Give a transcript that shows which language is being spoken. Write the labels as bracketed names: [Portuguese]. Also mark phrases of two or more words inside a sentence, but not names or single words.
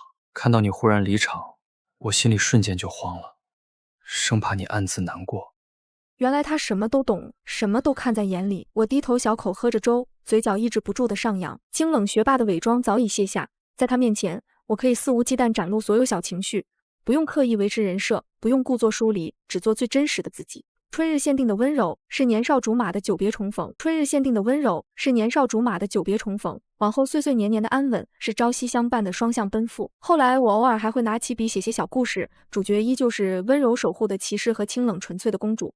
[Chinese] 看到你忽然離場，我心裡瞬間就慌了，生怕你暗自難過。原來他什麼都懂，什麼都看在眼裡。我低頭小口喝着粥，嘴角抑制不住的上揚。清冷學霸的偽裝早已卸下，在他面前，我可以肆無忌憚展露所有小情緒，不用刻意維持人設，不用故作疏離，只做最真實的自己。春日限定的溫柔，是年少竹馬的久別重逢。春日限定的溫柔，是年少竹馬的久別重逢。往後歲歲年年的安穩，是朝夕相伴的雙向奔赴。後來我偶爾還會拿起筆寫些小故事，主角依舊是溫柔守護的騎士和清冷純粹的公主。